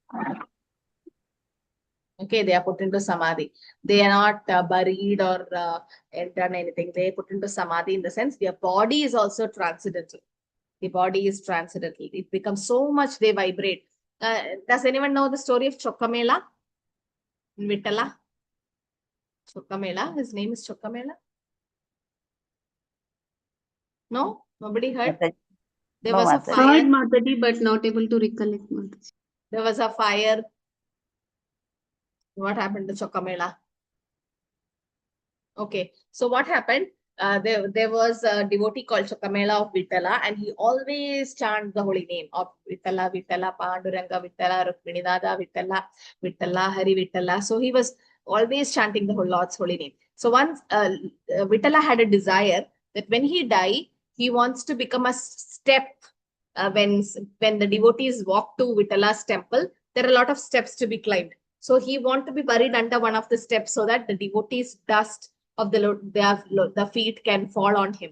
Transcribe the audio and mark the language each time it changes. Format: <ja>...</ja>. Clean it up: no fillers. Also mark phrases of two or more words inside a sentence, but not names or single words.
<en>Okay, they are put into samadhi. They are not buried or done anything. They are put into samadhi in the sense their body is also transcendental. The body is transcendental. It becomes so much they vibrate. Does anyone know the story of Chokkamela? Vittala? Chokkamela. His name is Chokkamela. No? Nobody heard? There was a Heard fire. Mataji, but not able to recollect Mataji. There was a fire. What happened to Chokkamela? Okay, so what happened? There was a devotee called Chokkamela of Vittala, and he always chant the holy name of Vittala, Vittala, Panduranga, Vittala, Rukminidada, Vittala, Vittala, Hari Vittala. So he was always chanting the whole Lord's holy name. So once Vittala had a desire that when he die, he wants to become a step. When the devotees walk to Vittala's temple, there are a lot of steps to be climbed. So he want to be buried under one of the steps so that the devotees' dust of the feet can fall on him.</en>